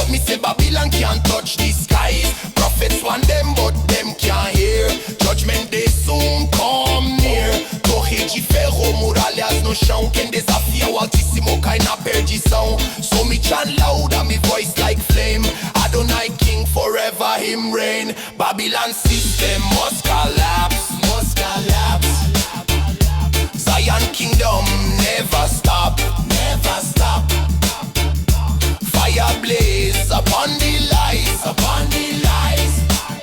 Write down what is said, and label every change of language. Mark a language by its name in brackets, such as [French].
[English] say Babylon can't touch the skies. Prophets want them but them can't hear. Judgment day soon come near. [Portuguese] Torre de ferro, muralhas no chão. Quem desafia o Altíssimo cai na perdição. [English] So me chant loud and me voice like flame. Adonai King forever him reign. Babylon system must collapse, must collapse. Zion kingdom never stop, never stop. Fire blaze upon the lies, upon the lies.